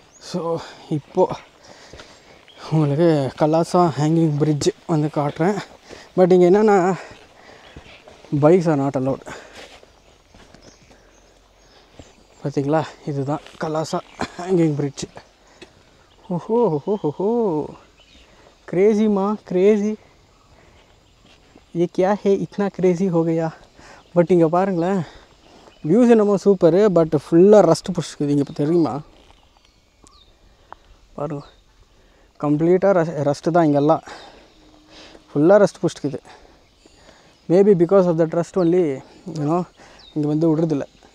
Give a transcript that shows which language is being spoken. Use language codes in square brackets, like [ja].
[ta] So இப்போது உங்களுக்கு கலாசா hanging bridge வந்து காட்டுறேன். பட் இங்கே என்னென்னா பைக்ஸ் ஆர் நாட் அலவுட். பார்த்தீங்களா, இதுதான் கலாசா ஹேங்கிங் பிரிட்ஜ். [hi] ஓஹோ ஓஹோ, क्रेज़ी माँ क्रेज़ी, ये क्या है इतना क्रेज़ी हो गया. [ta] பட் இங்கே பாருங்களேன், வியூஸ் என்னமோ சூப்பரு, பட் ஃபுல்லாக ரஸ்ட் பிடிச்சிக்குது. இங்கே இப்போ தெரியுமா பாருங்க, கம்ப்ளீட்டாக ரஸ்ட்டு தான். இங்கெல்லாம் ஃபுல்லாக rust பிடிச்சிக்குது. Maybe because of that rust only you know இங்கே வந்து விடுறதில்ல.